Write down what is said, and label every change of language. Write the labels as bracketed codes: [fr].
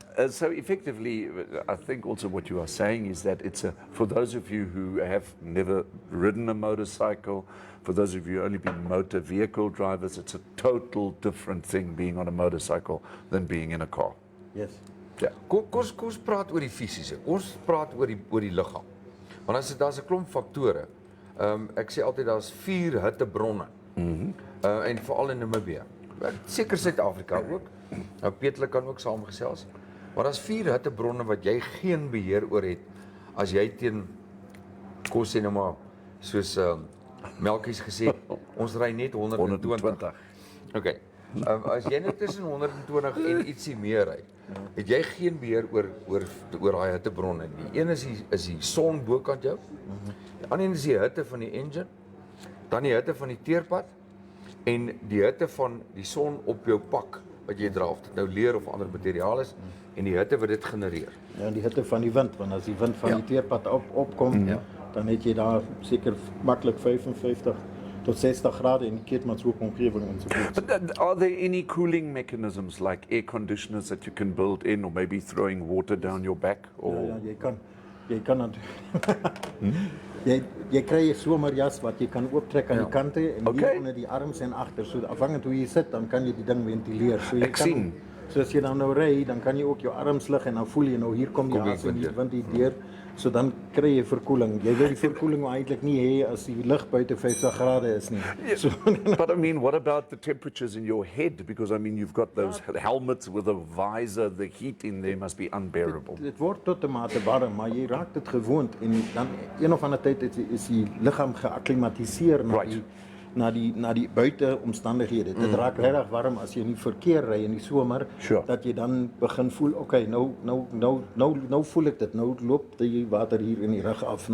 [en] So effectively, I think also what you are saying is that it's for those of you who have never ridden a motorcycle, for those of you who only been motor vehicle drivers, it's a total different thing being on a motorcycle than being in a car. yes. [af] Ja. Kom ons praat oor die fisiese. Ons praat oor die liggaam. Want as daar's 'n klomp faktore. Ek sê altyd daar's 4 hittebronne. En veral in Namibia. Seker Suid-Afrika ook. Nou Peter kan ook saamgesels. Maar daar's 4 hittebronne wat jy geen beheer oor het as jy teen kom sê nou maar soos Melkies gesê, ons ry net 120. Okay. As jy net tussen 120 en ietsie meer ry, het jy geen beheer oor daai hittebronne nie. Die een is die son bokant jou. Die ander een is die hitte van die engine, dan die hitte van die teerpad en die hitte van die son op jou pak wat jy dra, of dit nou leer of ander materiaal is en die hitte wat dit genereer. Ja, en die hitte van die wind, want as die wind van die teerpad opkom, dan het jy daar seker maklik 55 tot 60 grade in die keetmanshoek omgewing en so voort. [en] But are there any cooling mechanisms like air conditioners that you can build in, or maybe throwing water down your back? Or [af] Ja, jy kan jy kry 'n somerjas wat jy kan ooptrek aan die kante en hier onder die arms en agter. So afhangend hoe jy sit, dan kan jy die ding ventileer. So jy Ek sien. So as jy dan nou ry, dan kan jy ook jou arms lig en dan voel jy nou hier kom die asem, die wind hier deur. So dan kry jy verkoeling. Jy wil die verkoeling eintlik nie hê as die lug buite 50 grade is nie. So, [en] But I mean, what about the temperatures in your head? Because I mean, you've got those helmets with a visor. The heat in there must be unbearable. [af] dit word tot 'n mate warm, maar jy raak dit gewoond en dan een of ander tyd is die liggaam geakklimatiseer na die buiteomstandighede. Dit raak regtig warm as jy in die verkeer ry in die somer, dat jy dan begin voel, okay, nou voel ek dit, nou loop die water hier in die rug af.